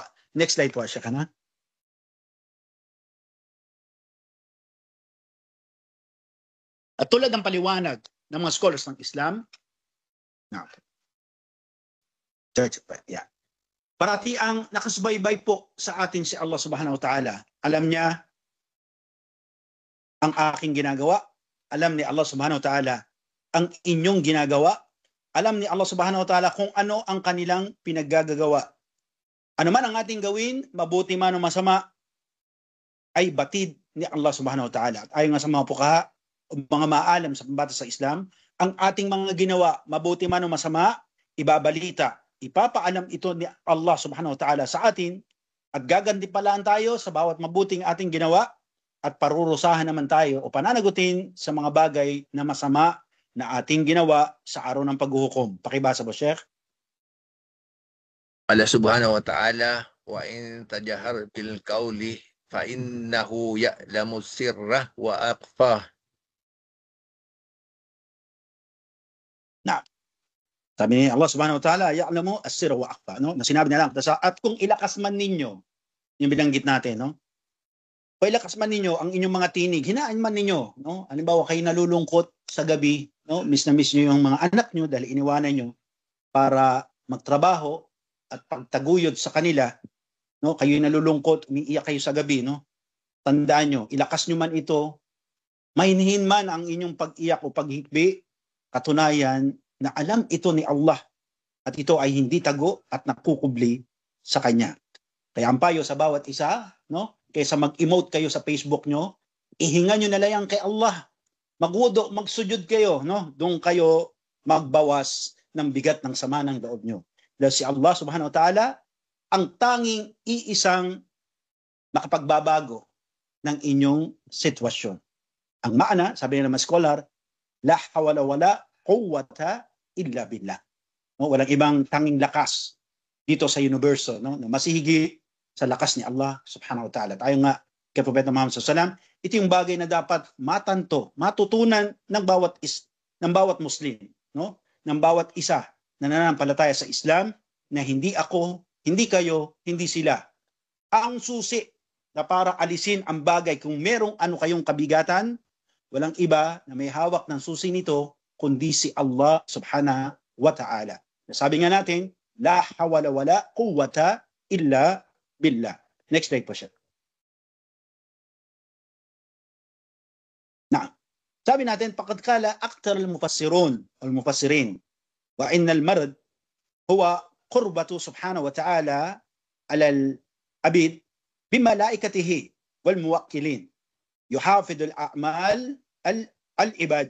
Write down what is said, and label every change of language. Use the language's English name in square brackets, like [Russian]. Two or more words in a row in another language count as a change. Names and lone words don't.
[English] Next slide [Filipino] po, siya ka na. At tulad ng paliwanag ng mga scholars ng Islam, parati ang nakasubaybay po sa atin si [Arabic] الله سبحانه وتعالى. [Filipino] Alam niya ang aking ginagawa. Alam ni [Arabic] الله سبحانه وتعالى [Filipino] ang inyong ginagawa. Alam ni [Arabic] الله سبحانه وتعالى [Filipino] kung ano ang kanilang pinaggagawa. Ano man ang ating gawin, mabuti man o masama, ay batid ni [Arabic] الله سبحانه وتعالى. [Filipino] At ayon nga sa mga pukaha, mga maalam sa pambatas sa Islam, ang ating mga ginawa, mabuti man o masama, ibabalita ipapaalam ito ni [Arabic] الله سبحانه وتعالى [Filipino] sa atin at gagantimpalaan tayo sa bawat mabuting ating ginawa at parurusahan naman tayo o pananagutin sa mga bagay na masama na ating ginawa sa araw ng paghuhukom. Pakibasa po, Sheikh. [Arabic] الله سبحانه وتعالى وإن تجهر بالقول فإنه يعلم السر وأخفى. [Filipino] Sabi ni [Arabic] الله سبحانه وتعالى يعلم السر وأخفى, [Filipino] no? Na sinabi niya lang, at kung ilakas man ninyo, yung binanggit natin, no? Kung ilakas man ninyo ang inyong mga tinig, hinaan man ninyo, no? Halimbawa kayo nalulungkot sa gabi, no? Miss na miss niyo yung mga anak niyo dahil iniwanan niyo para magtrabaho at pagtaguyod sa kanila, no? Kayo nalulungkot, umiiyak kayo sa gabi, no? Tandaan niyo, ilakas niyo man ito, mahinhin man ang inyong pag-iyak o paghikbi, katunayan na alam ito ni Allah at ito ay hindi tago at nakukubli sa Kanya. Kaya ang payo sa bawat isa, no? Kaysa mag-emote kayo sa Facebook nyo, ihinga nyo na lang kay Allah. Magwudo, magsujud kayo, no? Doon kayo magbawas ng bigat ng sama ng loob nyo. Dahil si [Arabic] الله سبحانه وتعالى [Filipino] ang tanging iisang makapagbabago ng inyong sitwasyon. Ang maana, sabi ng mga scholar, [Arabic] لا حول ولا قوة إلا بالله. [Filipino] No, walang ibang tanging lakas dito sa universo, no, na masihigi sa lakas ni [Arabic] الله سبحانه وتعالى. [Filipino] Tayo nga kay Propeta Muhammad [Arabic] صلى الله عليه وسلم, [Filipino] ito yung bagay na dapat matanto, matutunan ng bawat Muslim, no, ng bawat isa na nananampalataya sa Islam, na hindi ako, hindi kayo, hindi sila. Ang susi na para alisin ang bagay kung merong ano kayong kabigatan, walang iba na may hawak ng susi nito kundi si [Arabic] الله سبحانه وتعالى. [Filipino] Sabi nga natin, [Arabic] لا حول ولا قوة إلا بالله. [English] Next slide [Filipino] po siya. Na, sabi natin, [Arabic] فقد قال أكثر المفسرين والمفسرين وإن المراد هو قربه سبحانه وتعالى على العبيد بملائكته والموكلين يحفظ أعمال العباد.